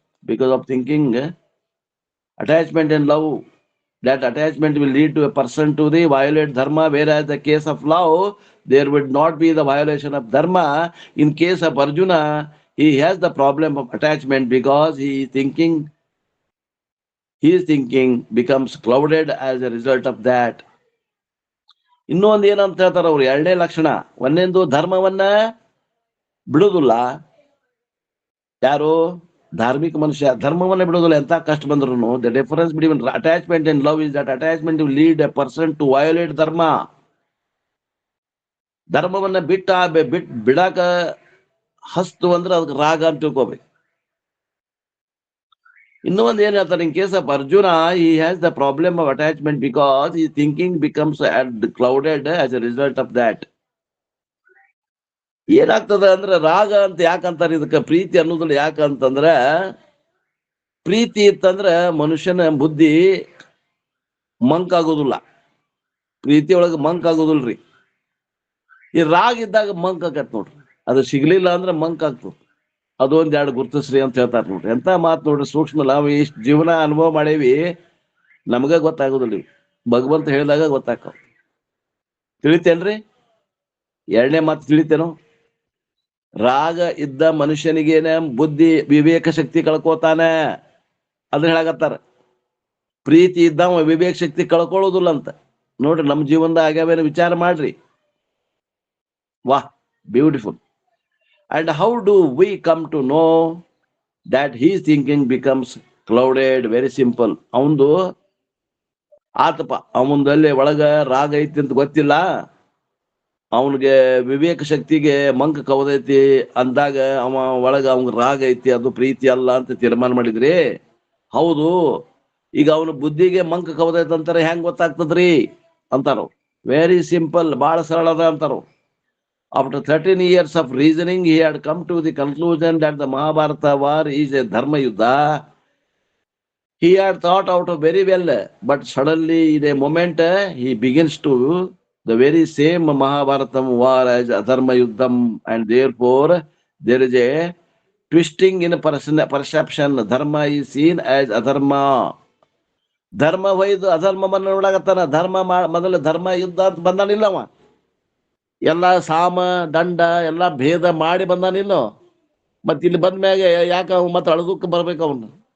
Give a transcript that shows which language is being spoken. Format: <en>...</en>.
<en>Because of thinking, attachment and love. That attachment will lead to a person to the violate dharma, whereas the case of love, there would not be the violation of dharma. In case of Arjuna, he has the problem of attachment because his thinking becomes clouded as a result of that.</en> <kn>ಇನ್ನೊಂದು ಏನಂತ ಹೇಳ್ತಾರ ಅವ್ರು, ಎರಡನೇ ಲಕ್ಷಣ. ಒಂದನೇದು ಧರ್ಮವನ್ನ ಬಿಡುದಿಲ್ಲ. ಯಾರು? ಧಾರ್ಮಿಕ ಮನುಷ್ಯ ಧರ್ಮವನ್ನ ಬಿಡುದಿಲ್ಲ ಎಂತ ಕಷ್ಟ ಬಂದ್ರು.</kn> <en>The difference between attachment and love is that attachment will lead a person to violate dharma.</en> <kn>ಧರ್ಮವನ್ನ ಬಿಡಾಕ ಹಸ್ತು ಅಂದ್ರೆ ಅದಕ್ಕೆ ರಾಗ ಅಂತ ತಿಳ್ಕೋಬೇಕು. ಇನ್ನೂ ಒಂದು ಏನ್ ಹೇಳ್ತಾರೆ,</kn> <en>In case of Arjuna, he has the problem of attachment because his thinking becomes clouded as a result of that.</en> <kn>ಏನಾಗ್ತದ ಅಂದ್ರೆ ರಾಗ ಅಂತ ಯಾಕಂತಾರೆ ಇದಕ್ಕೆ? ಪ್ರೀತಿ ಅನ್ನೋದಿಲ್ಲ. ಯಾಕಂತಂದ್ರ ಪ್ರೀತಿ ಇತ್ತಂದ್ರ ಮನುಷ್ಯನ ಬುದ್ಧಿ ಮಂಕ್ ಆಗೋದಿಲ್ಲ. ಪ್ರೀತಿ ಒಳಗ ಮಂಕ್ ಆಗೋದಿಲ್ರಿ. ಈ ರಾಗ ಇದ್ದಾಗ ಮಂಕ್ ಆಗತ್ ನೋಡ್ರಿ. ಅದು ಸಿಗ್ಲಿಲ್ಲ ಅಂದ್ರೆ ಮಂಕ್ ಆಗ್ತದ. ಅದೊಂದ್ ಎರಡು ಗುರುತಿಸ್ರಿ ಅಂತ ಹೇಳ್ತಾರ ನೋಡ್ರಿ. ಎಂತ ಮಾತು ನೋಡ್ರಿ, ಸೂಕ್ಷ್ಮ. ನಾವು ಇಷ್ಟ ಜೀವನ ಅನುಭವ ಮಾಡೇವಿ, ನಮಗ ಗೊತ್ತಾಗೋದಿಲ್ಲ. ಭಗವಂತ ಹೇಳಿದಾಗ ಗೊತ್ತಾಕ. ತಿಳಿತೇನ್ರಿ? ಎರಡನೇ ಮಾತು ತಿಳಿತೇನೋ? ರಾಗ ಇದ್ದ ಮನುಷ್ಯನಿಗೇನ ಬುದ್ಧಿ ವಿವೇಕ ಶಕ್ತಿ ಕಳ್ಕೋತಾನೆ. ಅದನ್ನ ಹೇಳಕತ್ತಾರ. ಪ್ರೀತಿ ಇದ್ದವ ವಿವೇಕ ಶಕ್ತಿ ಕಳ್ಕೊಳ್ಳೋದಿಲ್ಲ ಅಂತ ನೋಡ್ರಿ. ನಮ್ಮ ಜೀವನದ ಆಗ್ಯಾವೇನ ವಿಚಾರ ಮಾಡ್ರಿ. ವಾಹ್, beautiful.</kn> <en>And how do we come to know that his thinking becomes clouded? Very simple.</en> <kn>ಅವಂದು ಆತಪ, ಅವಂದಲ್ಲಿ ಒಳಗ ರಾಗ ಐತಿ ಅಂತ ಗೊತ್ತಿಲ್ಲ, ಅವನಿಗೆ ವಿವೇಕ ಶಕ್ತಿಗೆ ಮಂಕ ಕವದೈತಿ ಅಂದಾಗ ಅವ ಒಳಗ ಅವನಿಗೆ ರಾಗ ಐತಿ, ಅದು ಪ್ರೀತಿ ಅಲ್ಲ ಅಂತ ತೀರ್ಮಾನ ಮಾಡಿದ್ರಿ. ಹೌದು. ಈಗ ಅವನ ಬುದ್ಧಿಗೆ ಮಂಕ ಕವದೈತಿ ಅಂತಾರೆ, ಹೆಂಗ್ ಗೊತ್ತಾಗ್ತದ್ರಿ ಅಂತಾರ.</kn> <en>very simple,</en> <kn>ಬಹಳ ಸರಳ ಅದ ಅಂತಾರ.</kn> <en>After 13 years of reasoning, he had come to the conclusion that the Mahabharata war is a dharma yuddha. He had thought out very well, but suddenly in a moment he begins to the very same Mahabharatam war as adharma yuddham, and therefore there is a twisting in perception. Dharma is seen as adharma.</en> <kn>ಧರ್ಮ ವೈದು ಅಧರ್ಮವನ್ನು ನೋಡಾಕತ್ತಾನ. ಧರ್ಮ ಮೊದಲು ಧರ್ಮ ಯುದ್ಧ ಅಂತ ಬಂದಾನಿಲ್ಲವ. ಎಲ್ಲ ಸಾಮ ದಂಡ ಎಲ್ಲ ಭೇದ ಮಾಡಿ ಬಂದಾನಿಲ್ಲೋ. ಮತ್ ಇಲ್ಲಿ ಬಂದ್ಮ್ಯಾಗ ಯಾಕ ಮತ್ತ ಅಳದಕ್ಕೆ ಬರ್ಬೇಕು ಅವನು?</kn>